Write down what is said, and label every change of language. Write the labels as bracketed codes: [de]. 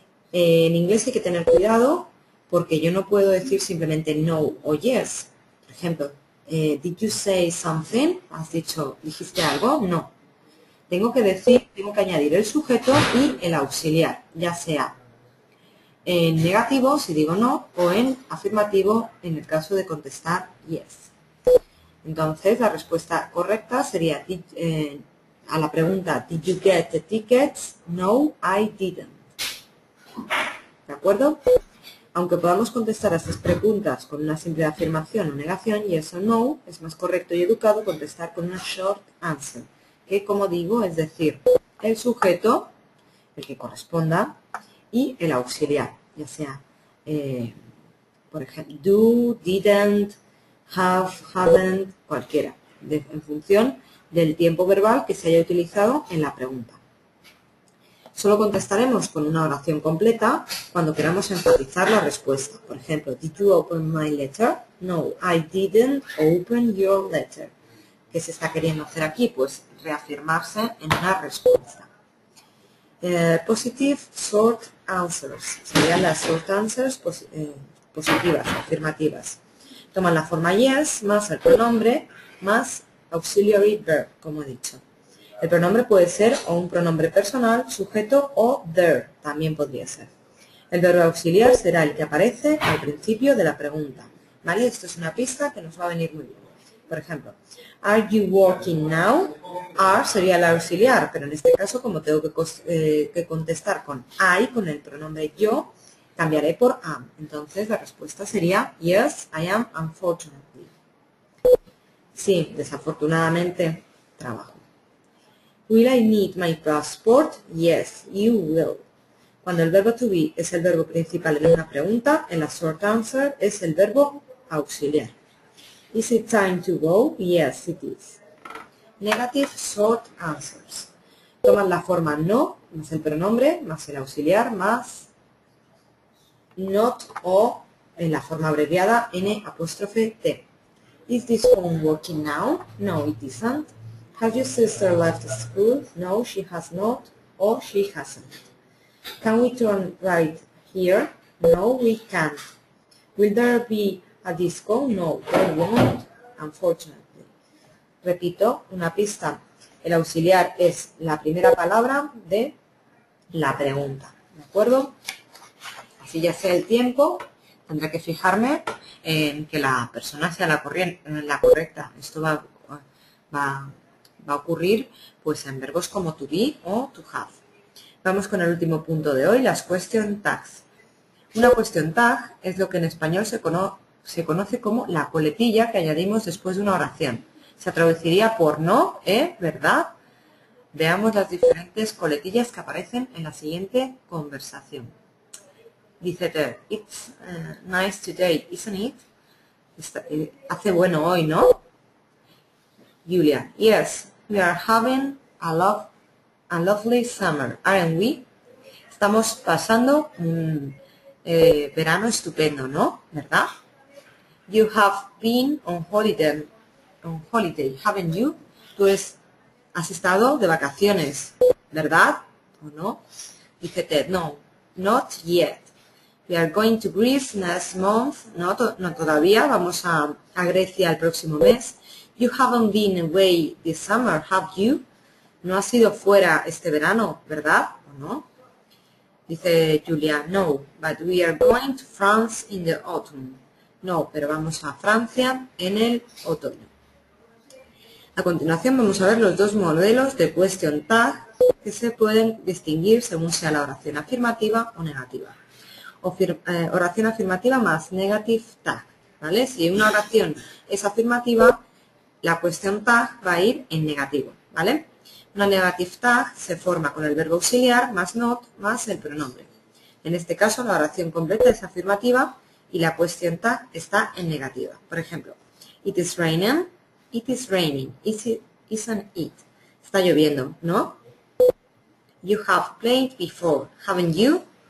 [es] En inglés hay que tener cuidado porque yo no puedo decir simplemente no o yes. Por ejemplo, [en] did you say something? [es] ¿Dijiste algo? No. Tengo que añadir el sujeto y el auxiliar, ya sea en negativo si digo no o en afirmativo en el caso de contestar yes. Entonces la respuesta correcta sería a la pregunta [en] ¿Did you get the tickets? No, I didn't. [es] ¿De acuerdo? Aunque podamos contestar a estas preguntas con una simple afirmación o negación, yes o no, es más correcto y educado contestar con una short answer, que como digo, es decir, el sujeto, el que corresponda, y el auxiliar, ya sea, por ejemplo, do, didn't, have, haven't, cualquiera, en función del tiempo verbal que se haya utilizado en la pregunta. Solo contestaremos con una oración completa cuando queramos enfatizar la respuesta. Por ejemplo, [en] did you open my letter? No, I didn't open your letter. [es] ¿Qué se está queriendo hacer aquí? Pues reafirmarse en una respuesta. [en] Positive short answers. [es] Serían las short answers positivas, afirmativas. Toman la forma yes más el pronombre más auxiliary verb, como he dicho. El pronombre puede ser o un pronombre personal, sujeto o their, también podría ser. El verbo auxiliar será el que aparece al principio de la pregunta. ¿Vale? Esto es una pista que nos va a venir muy bien. Por ejemplo, [en] are you working now? [es] Are sería el auxiliar, pero en este caso, como tengo que contestar con I, con el pronombre yo, cambiaré por am. Entonces la respuesta sería [en] yes, I am, unfortunately. [es] Sí, desafortunadamente trabajo. [en] Will I need my passport? Yes, you will. [es] Cuando el verbo to be es el verbo principal en una pregunta, en la short answer es el verbo auxiliar. [en] Is it time to go? Yes, it is. Negative short answers. [es] Toman la forma no, más el pronombre, más el auxiliar, más not o en la forma abreviada N''T. [en] Is this phone working now? No, it isn't. Has your sister left school? No, she has not, or she hasn't. Can we turn right here? No, we can't. Will there be a disco? No, there won't, unfortunately. [es] Repito, una pista. El auxiliar es la primera palabra de la pregunta. ¿De acuerdo? Así ya sé el tiempo, tendré que fijarme en que la persona sea la correcta. Esto va a ocurrir pues en verbos como to be o to have. Vamos con el último punto de hoy, las question tags. Una question tag es lo que en español se conoce como la coletilla que añadimos después de una oración. Se traduciría por no, ¿verdad? Veamos las diferentes coletillas que aparecen en la siguiente conversación. Dice [en] Ted, it's nice today, isn't it? [es] Hace bueno hoy, ¿no? [en] Julia, yes, we are having a a lovely summer, aren't we? [es] Estamos pasando un verano estupendo, ¿no? ¿Verdad? [en] You have been on holiday, haven't you? [es] Tú has estado de vacaciones, ¿verdad? ¿O no? Dice Ted, [en] no, not yet. We are going to Greece next month. [es] No, todavía. Vamos a Grecia el próximo mes. [en] You haven't been away this summer, have you? [es] No has ido fuera este verano, ¿verdad? ¿O no? Dice [en] Julia, no, but we are going to France in the autumn. [es] No, pero vamos a Francia en el otoño. A continuación vamos a ver los dos modelos de question tag que se pueden distinguir según sea la oración afirmativa o negativa. Oración afirmativa más negative tag, ¿vale? Si una oración es afirmativa, la question tag va a ir en negativo, ¿vale? Una negative tag se forma con el verbo auxiliar más not más el pronombre. En este caso la oración completa es afirmativa y la question tag está en negativa. Por ejemplo, [en] it is raining, isn't it? [es] Está lloviendo, ¿no? [en] You have played before, haven't you?